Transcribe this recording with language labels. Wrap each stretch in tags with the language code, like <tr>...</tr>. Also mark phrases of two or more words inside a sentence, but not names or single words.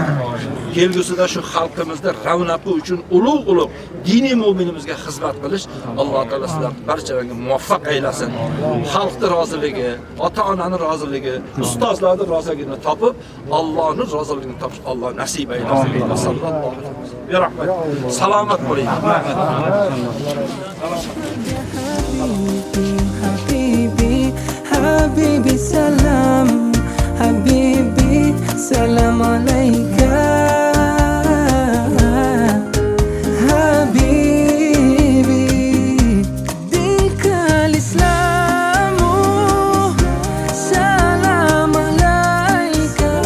<uz>Kelgusida shu xalqimizda ravnaqi uchun ulug' diniy mu'minimizga xizmat qilish Alloh taolo sizlarni barchalarga muvaffaq aylasin. Xalqning roziligi, ota-onani roziligi, ustozlarning roziligini topib, Allohning roziligini topish Alloh nasib aylasin.</uz> <ar>صلى الله عليه وسلم.</ar> <uz>Ya rahmat. Salomat bo'ling.</uz> <ar>حبيبي سلام حبيبي سلام عليك حبيبي دينك الإسلام سلام عليك</ar>